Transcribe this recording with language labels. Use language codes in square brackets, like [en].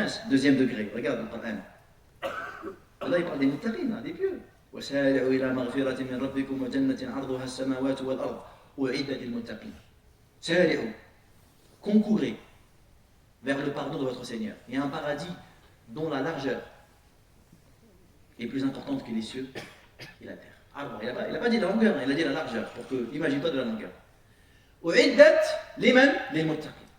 [fr] Deuxième degré, regarde le Coran. Allah il parle des muttaqin, des pieux. [ar] وسارعوا إلى مغفرة من ربكم وجنة عرضها السماوات والأرض أعدت للمتقين. سارعوا, [fr] concourez vers le pardon de votre Seigneur. Il y a un paradis dont la largeur est plus importante que les cieux et la terre. Alors, il n'a pas dit la longueur, il a dit la largeur, pour que, imagine-toi de la longueur. [ar] أعدت لمن للمتقين.